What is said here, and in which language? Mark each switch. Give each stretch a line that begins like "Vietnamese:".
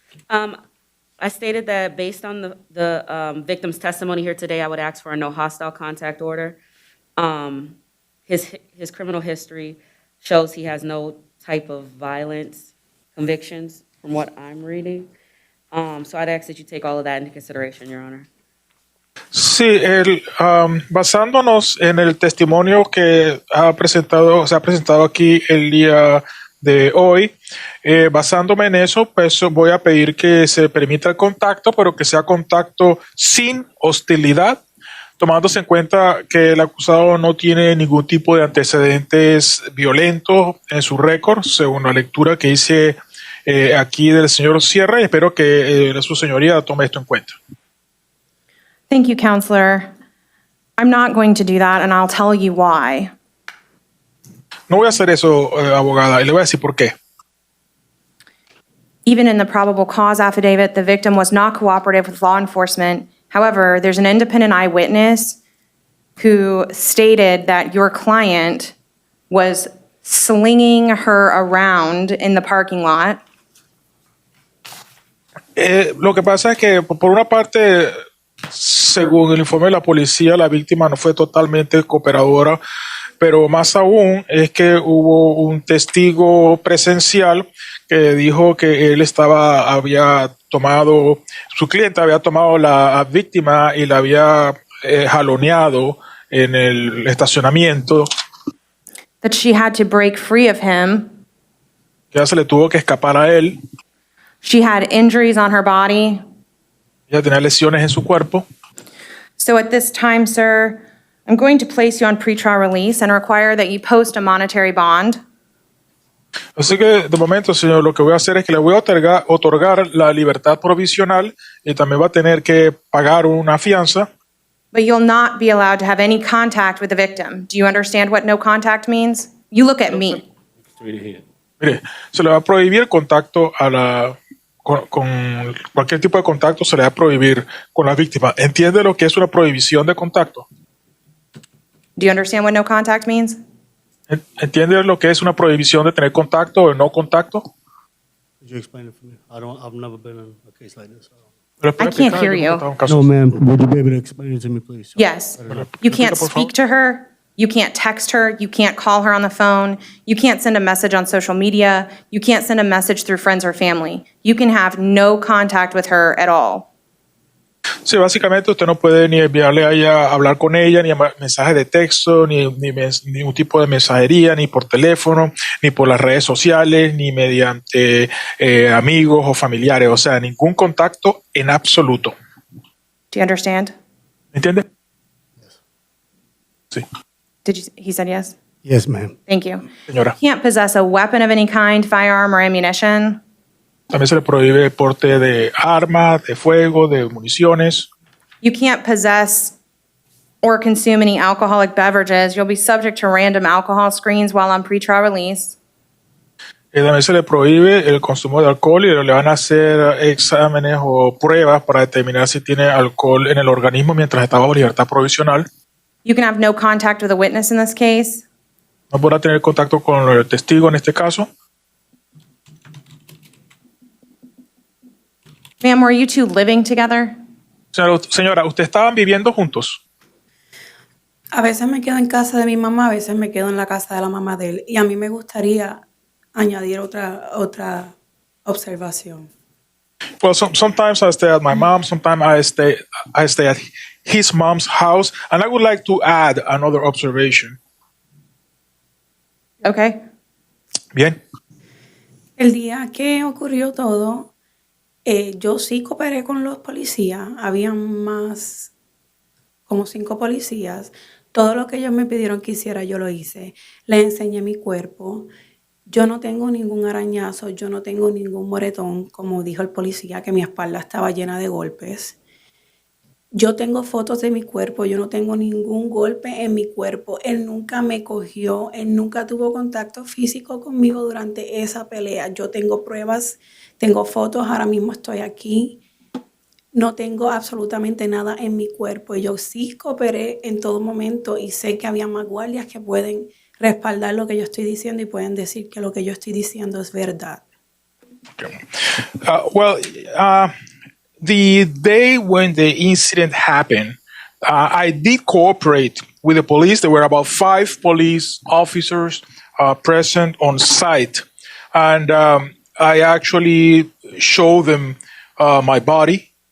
English: I stated that based on the victim's testimony here today, I would ask for a no hostile contact order. His criminal history shows he has no type of violence convictions from what I'm reading. So I'd ask that you take all of that into consideration, Your Honor.
Spanish: Sí, basándonos en el testimonio que se ha presentado aquí el día de hoy, basándome en eso, pues voy a pedir que se permita el contacto, pero que sea contacto sin hostilidad, tomándose en cuenta que el acusado no tiene ningún tipo de antecedentes violentos en su récord, según la lectura que hice aquí del señor Sierra, y espero que su señoría tome esto en cuenta.
English: Thank you, Counselor. I'm not going to do that, and I'll tell you why.
Spanish: No voy a hacer eso, abogada, y le voy a decir por qué.
English: Even in the probable cause affidavit, the victim was not cooperative with law enforcement. However, there's an independent eyewitness who stated that your client was slinging her around in the parking lot.
Spanish: Lo que pasa es que, por una parte, según el informe de la policía, la víctima no fue totalmente cooperadora, pero más aún es que hubo un testigo presencial que dijo que su cliente había tomado la víctima y la había jaloneado en el estacionamiento.
English: That she had to break free of him.
Spanish: Que ya se le tuvo que escapar a él.
English: She had injuries on her body.
Spanish: Ella tenía lesiones en su cuerpo.
English: So at this time, sir, I'm going to place you on pretrial release and require that you post a monetary bond.
Spanish: Así que, de momento, señor, lo que voy a hacer es que le voy a otorgar la libertad provisional y también va a tener que pagar una fianza.
English: But you'll not be allowed to have any contact with the victim. Do you understand what no contact means? You look at me.
Spanish: Mire, se le va a prohibir el contacto con cualquier tipo de contacto, se le va a prohibir con la víctima. ¿Entiende lo que es una prohibición de contacto?
English: Do you understand what no contact means?
Spanish: ¿Entiende lo que es una prohibición de tener contacto o no contacto?
English: Could you explain it for me? I've never been in a case like this. I can't hear you. No, ma'am. Would you be able to explain it to me, please? Yes. You can't speak to her. You can't text her. You can't call her on the phone. You can't send a message on social media. You can't send a message through friends or family. You can have no contact with her at all.
Spanish: Sí, básicamente usted no puede ni enviarle a ella, hablar con ella, ni mensajes de texto, ni ningún tipo de mensajería, ni por teléfono, ni por las redes sociales, ni mediante amigos o familiares. O sea, ningún contacto en absoluto.
English: Do you understand?
Spanish: ¿Entiende? Sí.
English: He said yes? Yes, ma'am. Thank you.
Spanish: Señora.
English: You can't possess a weapon of any kind, firearm or ammunition.
Spanish: También se le prohíbe el porte de armas, de fuego, de municiones.
English: You can't possess or consume any alcoholic beverages. You'll be subject to random alcohol screens while on pretrial release.
Spanish: También se le prohíbe el consumo de alcohol y le van a hacer exámenes o pruebas para determinar si tiene alcohol en el organismo mientras está bajo libertad provisional.
English: You can have no contact with a witness in this case.
Spanish: No podrá tener contacto con el testigo en este caso.
English: Ma'am, were you two living together?
Spanish: Señora, ¿ustedes estaban viviendo juntos? A veces me quedo en casa de mi mamá, a veces me quedo en la casa de la mamá de él. Y a mí me gustaría añadir otra observación.
English: Well, sometimes I stay at my mom's, sometimes I stay at his mom's house, and I would like to add another observation. Okay.
Spanish: Bien. El día que ocurrió todo, yo sí cooperé con los policías. Habían como 5 policías. Todo lo que ellos me pidieron que hiciera, yo lo hice. Les enseñé mi cuerpo. Yo no tengo ningún arañazo, yo no tengo ningún moretón, como dijo el policía, que mi espalda estaba llena de golpes. Yo tengo fotos de mi cuerpo, yo no tengo ningún golpe en mi cuerpo. Él nunca me cogió, él nunca tuvo contacto físico conmigo durante esa pelea. Yo tengo pruebas, tengo fotos, ahora mismo estoy aquí. No tengo absolutamente nada en mi cuerpo. Yo sí cooperé en todo momento y sé que había más guardias que pueden respaldar lo que yo estoy diciendo y pueden decir que lo que yo estoy diciendo es verdad.
English: The day when the incident happened, I did cooperate with the police. There were about 5 police officers present on site. And I actually showed them my body.